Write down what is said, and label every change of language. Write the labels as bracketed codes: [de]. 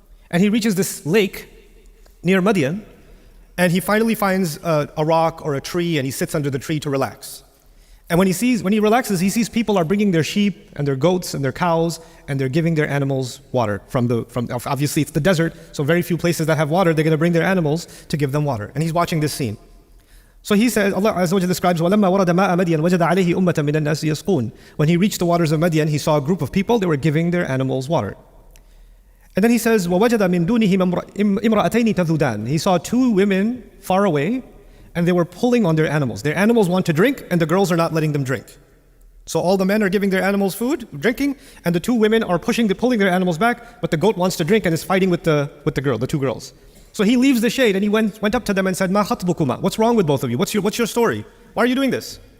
[en] And he reaches this lake near Madian, and he finally finds a rock or a tree, and he sits under the tree to relax. And when he relaxes, he sees people are bringing their sheep and their goats and their cows, and they're giving their animals water from obviously it's the desert, so very few places that have water, they're going to bring their animals to give them water. And he's watching this scene. So he says, Allah Azza wa Jalla describes, [ar] وَلَمَّا وَرَدَ مَاءَ مَدْيَنَ وَجَدَ عَلَيْهِ أُمَّةً مِنَ النَّاسِ يَسْقُونَ. [en] When he reached the waters of Madian, he saw a group of people, they were giving their animals water. And then he says, [ar] وَوَجَدَ مِن دُونِهِمْ إِمْرَأَتَيْنِ تَذُودَانِ. [en] He saw 2 women far away, and they were pulling on their animals. Their animals want to drink, and the girls are not letting them drink. So all the men are giving their animals food, drinking, and the 2 women are pulling their animals back, but the goat wants to drink and is fighting with the 2 girls. So he leaves the shade and he went up to them and said, [ar] مَا خَطْبُكُمَا. [en] What's wrong with both of you? What's your story? Why are you doing this?